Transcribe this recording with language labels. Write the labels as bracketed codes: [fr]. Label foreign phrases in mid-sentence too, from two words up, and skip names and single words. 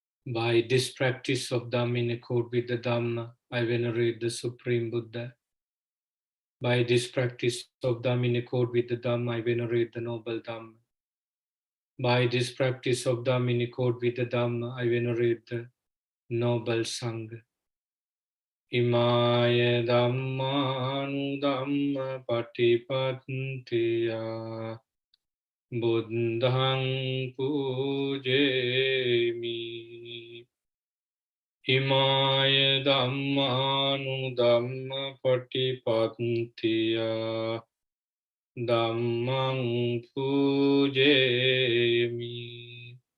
[en] By this practice of Dhamma in accord with the Dhamma, I venerate the Supreme Buddha. By this practice of Dhamma in accord with the Dhamma, I venerate the Noble Dhamma. By this practice of Dhamma in accord with the Dhamma, I venerate the Noble Sangha. [pi] Imaya Dhammanu Dhamma Patipattiya Buddhang Pujemi. Imaya Dhammanu Dhamma Patipattiya Dhammang Pujemi.